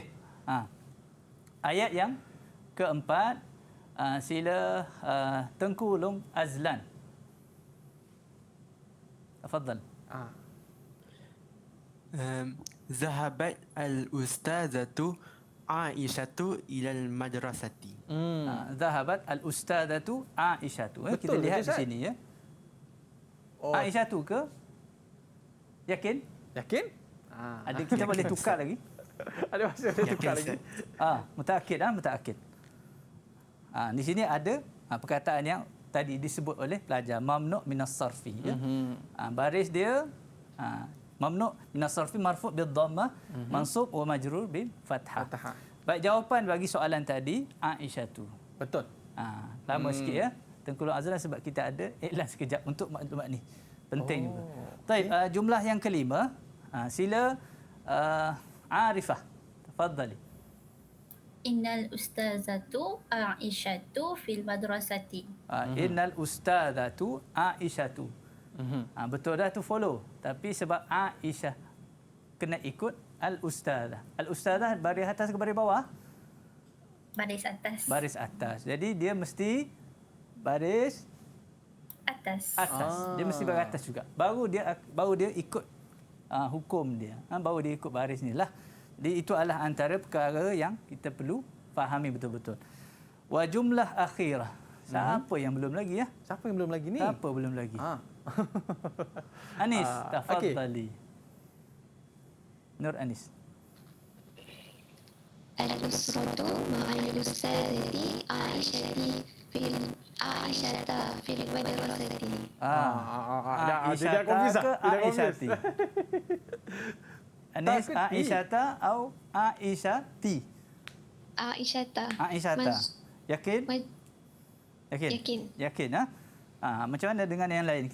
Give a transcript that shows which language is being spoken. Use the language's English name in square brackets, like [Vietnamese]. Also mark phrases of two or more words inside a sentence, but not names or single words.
[Malay] Ayat yang keempat, sila Tengku Long Azlan. Tafadhal. [Arabic] ذهبت الأستاذة عائشة إلى المدرسة. ذهبت الأستاذة عائشة. [Malay] Kita Betul, lihat di Ustaz? sini ya. Aisyatu ke? Yakin? Ada kita boleh tukar lagi. Ada masa boleh tukar lagi. [Arabic] متأكد. متأكد. [Malay] Di sini ada perkataan yang tadi disebut oleh pelajar, [Arabic] ممنوع من الصرف. [Malay] Ya? Baris dia [Arabic] ممنوع من الصرف مرفوع بالضمة، منصوب ومجرور بالفتحة. [Malay] Baik, jawapan bagi soalan tadi Aisyah tu. Betul. Lama sikit ya. Tengku Azlan sebab kita ada iklan sekejap untuk maklumat ni. Penting juga. Baik, jumlah yang kelima. Sila Arifah. Tafadhali. [Arabic] إن الأستاذة عائشة في المدرسة. إن الأستاذة عائشة. [Malay] Betul dah tu follow. Tapi sebab Aisyah kena ikut al-ustazah. Al-ustazah baris atas ke baris bawah? Baris atas. Baris atas. Jadi dia mesti baris atas. Dia mesti baris atas juga. Baru dia ikut hukum dia. Baru dia ikut baris ni lah. Jadi itu adalah antara perkara yang kita perlu fahami betul-betul. [Arabic] وجملة أخيرة. [Malay] Siapa yang belum lagi ya? Siapa yang belum lagi ni? Siapa belum lagi? Anis, tafadhali. Nur Anis. [Arabic] الأسرة مع الأستاذة عائشة في المدرسة. [Malay] Tidak confuse ke Aisyati? Anis, Aisyata atau Aisyati? Aisyata. Yakin? Yakin. Macam mana dengan yang lain?